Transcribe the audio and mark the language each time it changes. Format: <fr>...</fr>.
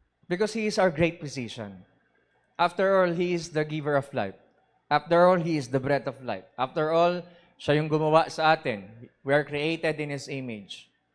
<en>Because He is our great physician. After all, He is the giver of life. After all, He is the breath of life. After all,</en> <tl>siya yung gumawa sa atin.</tl> <en>We are created in His image.</en>